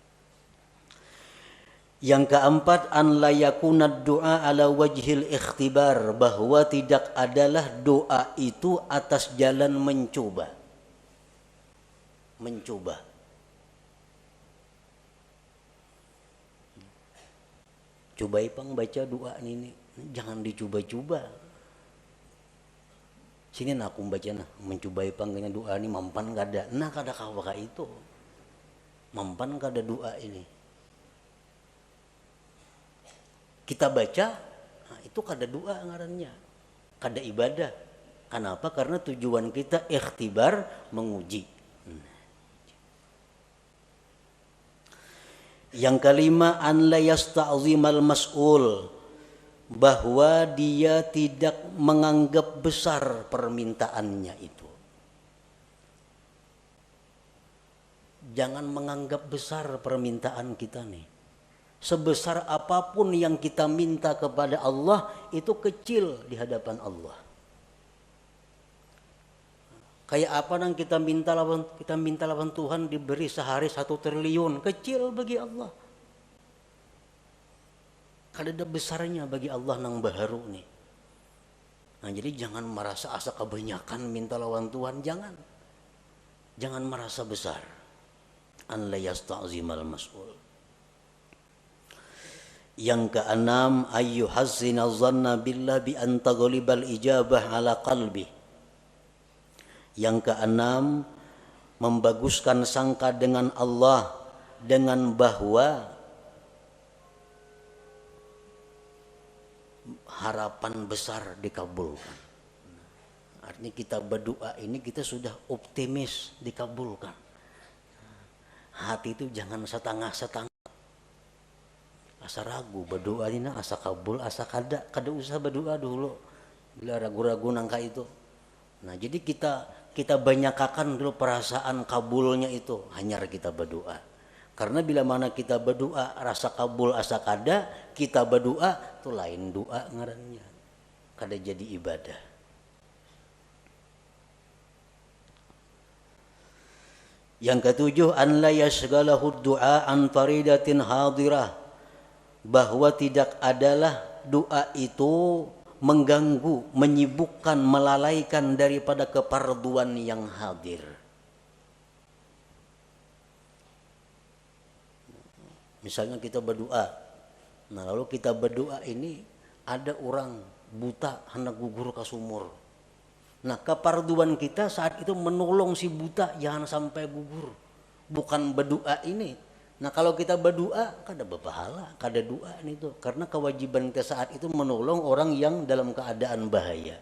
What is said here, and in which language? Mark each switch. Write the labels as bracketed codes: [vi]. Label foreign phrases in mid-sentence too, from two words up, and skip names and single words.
[id] Yang keempat, [ar] أن لا يكون الدعاء على وجه الاختبار, [id] bahwa tidak adalah doa itu atas jalan mencoba. Mencoba. [bjn] Coba ipang baca doa ini, jangan dicoba-coba. Sini nak aku baca nah, mencoba ipang kena doa ini mampan kada. Nah kada kawaka itu. Mampan kada doa ini. Kita baca, nah itu kada doa ngarannya, kada ibadah. [id] Kenapa? Karena tujuan kita ikhtibar, menguji. Yang kelima, [ar] أن لا يستعظم المسؤول, [id] bahwa dia tidak menganggap besar permintaannya itu. Jangan menganggap besar permintaan kita nih. Sebesar apapun yang kita minta kepada Allah itu kecil di hadapan Allah. [bjn] Kayak apa yang kita minta lawan Tuhan diberi sehari 1 triliun, kecil bagi Allah. Kada ada besarnya bagi Allah nang baharu nih. Nah jadi jangan merasa asa kebanyakan minta lawan Tuhan, jangan. [id] Jangan merasa besar. [ar] أن لا يستعظم المسؤول. [id] Yang keenam, [ar] أيها الذين ظن بالله بأن تغلب الإجابة على قلبه. [id] Yang keenam, membaguskan sangka dengan Allah dengan bahwa harapan besar dikabulkan. Artinya kita berdoa ini kita sudah optimis dikabulkan. Hati itu jangan setengah-setengah. [bjn] Asa ragu berdoa ini asa kabul asa kada usah berdoa dulu bila ragu-ragu nangka itu. Nah jadi kita kita banyakakan dulu perasaan kabulnya itu, hanya kita berdoa. Karena bila mana kita berdoa rasa kabul asa kada, kita berdoa itu lain doa ngarannya, kada jadi ibadah. [id] Yang ketujuh, [ar] أن لا يشغله الدعاء عن فريضة حاضرة, [id] bahwa tidak adalah doa itu mengganggu, menyibukkan, melalaikan daripada keparduan yang hadir. Misalnya kita berdoa, nah lalu kita berdoa ini ada orang buta hendak gugur ke sumur. Nah keparduan kita saat itu menolong si buta jangan sampai gugur, bukan berdoa ini. [bjn] Nah kalau kita berdoa kada berpahala, kada doa itu, karena kewajiban kita saat itu menolong orang yang dalam keadaan bahaya.